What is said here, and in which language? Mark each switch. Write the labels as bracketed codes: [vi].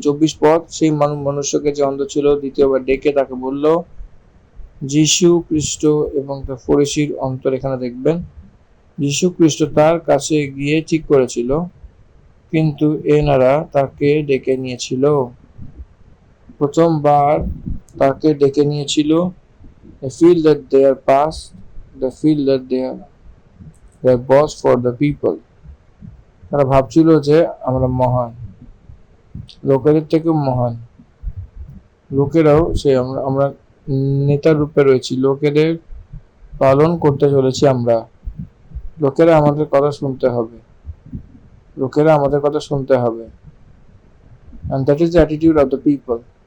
[bn] 24 পদ, সেই মনুষ্যকে যে অন্ধ ছিল দ্বিতীয়বার ডেকে তাকে বলল, যীশু খ্রিস্ট এবং তার ফরিসির অন্তর এখানে দেখবেন। যীশু খ্রিস্ট তার কাছে গিয়ে ঠিক করেছিল, কিন্তু এনারা তাকে ডেকে নিয়েছিল, প্রথমবার তাকে ডেকে নিয়েছিল। [en] They feel that they are past, they feel that they are boss for the people. [bn] তারা ভাবছিল যে আমরা মহান, লোকেদের থেকেও মহান, লোকেরাও সে আমরা নেতার রূপে রয়েছি, লোকেদের পালন করতে চলেছি আমরা, লোকেরা আমাদের কথা শুনতে হবে, লোকেরা আমাদের কথা শুনতে হবে, [en] and that is the attitude of the people.